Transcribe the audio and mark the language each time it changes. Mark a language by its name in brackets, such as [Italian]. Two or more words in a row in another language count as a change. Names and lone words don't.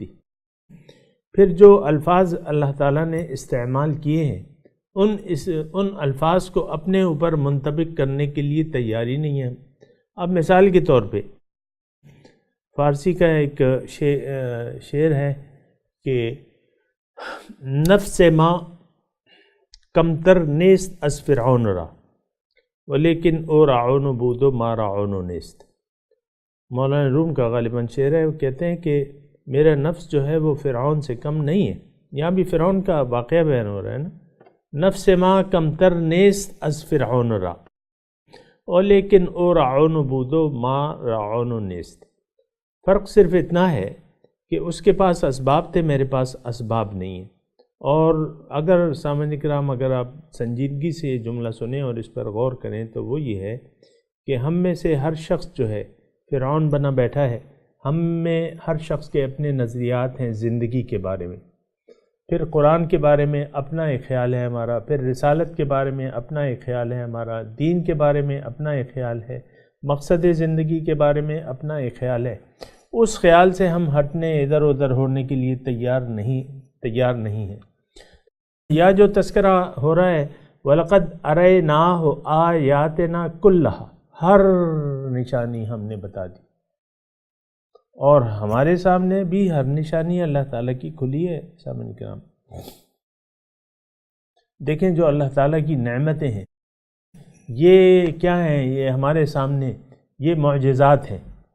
[Urdu] پھر جو الفاظ اللہ تعالیٰ نے استعمال کیے ہیں، ان الفاظ کو اپنے اوپر منطبق کرنے کے لیے تیاری نہیں ہے۔ اب مثال کے طور پہ فارسی کا ایک شعر ہے کہ [Persian] نفس ما کمتر نیست از فرعون را ولیکن او رعون بودو ما رعون نیست۔ [Urdu] مولانا روم کا غالباً شعر ہے، وہ کہتے ہیں کہ میرا نفس جو ہے وہ فرعون سے کم نہیں ہے۔ یہاں بھی فرعون کا واقعہ بیان ہو رہا ہے نا، [Persian] نفس ما کمتر نیست از فرعون را اور لیکن او رعون بودو ما رعون نیست۔ [Urdu] فرق صرف اتنا ہے کہ اس کے پاس اسباب تھے، میرے پاس اسباب نہیں ہیں۔ اور اگر سامعین کرام اگر آپ سنجیدگی سے یہ جملہ سنیں اور اس پر غور کریں تو وہ یہ ہے کہ ہم میں سے ہر شخص جو ہے فرعون بنا بیٹھا ہے۔ ہم میں ہر شخص کے اپنے نظریات ہیں زندگی کے بارے میں، پھر قرآن کے بارے میں اپنا ایک خیال ہے ہمارا، پھر رسالت کے بارے میں اپنا ایک خیال ہے ہمارا، دین کے بارے میں اپنا ایک خیال ہے، مقصد زندگی کے بارے میں اپنا ایک خیال ہے۔ اس خیال سے ہم ہٹنے، ادھر ادھر ہونے کے لیے تیار نہیں ہیں۔ یا جو تذکرہ ہو رہا ہے [Arabic] وَلَقَدْ أَرَيْنَاهُ آيَاتِنَا كُلَّهَا، [Urdu] ہر نشانی ہم نے بتا دی، اور ہمارے سامنے بھی ہر نشانی اللہ تعالیٰ کی کھلی ہے۔ سامعین کرام دیکھیں جو اللہ تعالیٰ کی نعمتیں ہیں یہ کیا ہیں، یہ ہمارے سامنے یہ معجزات ہیں۔